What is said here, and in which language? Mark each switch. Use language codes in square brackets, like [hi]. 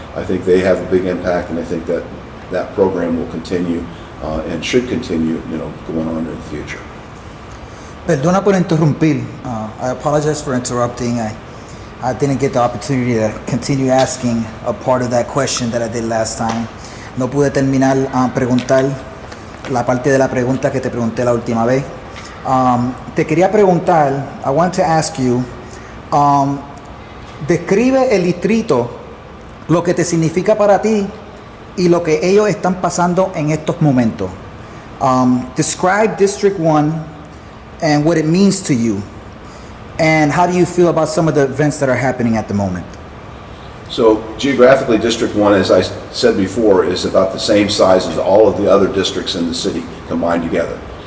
[en] I think they have a big impact, and I think that program will continue and should continue, going on in the future. [es] Perdona por interrumpir. [en] I apologize for interrupting. I didn't get the opportunity to continue asking a part of that question that I did last time. [es] No pude terminar preguntar la parte de la pregunta que te pregunté la última vez. Te quería preguntar, [en] I want to ask you, [es] describe el distrito, lo que te significa para ti y lo que ellos están pasando en estos momentos. [en] Describe District 1 and what it means to you. And how do you feel about some of the events that are happening at the moment? So geographically, District 1, as I said before, is about the same size as all of the other districts in the city combined together.